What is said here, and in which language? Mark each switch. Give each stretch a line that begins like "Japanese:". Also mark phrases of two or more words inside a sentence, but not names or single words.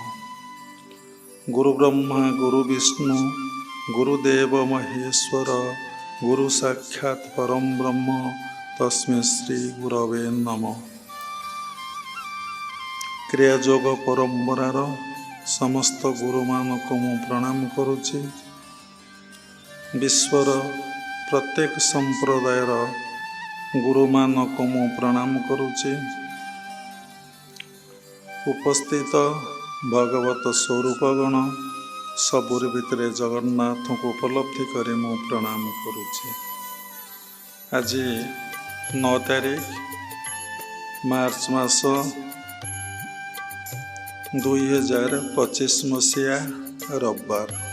Sanskrit: गुरु ब्रह्मा गुरु विष्णु गुरुदेव महेश्वर गुरु साक्षात् परम ब्रह्म तस्मै श्री गुरवे नमः।
Odia: କ୍ରିୟାଯୋଗ ପରମ୍ପରାର ସମସ୍ତ ଗୁରୁ ମାନଙ୍କ ମୁଁ ପ୍ରଣାମ କରୁଛି। ବିଶ୍ୱର ପ୍ରତ୍ୟେକ ସମ୍ପ୍ରଦାୟର ଗୁରୁ ମାନଙ୍କ ମୁଁ ପ୍ରଣାମ କରୁଛି। ଉପସ୍ଥିତ ଭଗବତ ସ୍ୱରୂପଗଣ ସବୁର ଭିତରେ ଜଗନ୍ନାଥ କୁ ଉପଲବ୍ଧି କରି ମୁଁ ପ୍ରଣାମ କରୁଛି। ଆଜି 9 ତାରିଖ ମାର୍ଚ୍ଚ ମାସ 2025 ମସିହା ରବିବାର।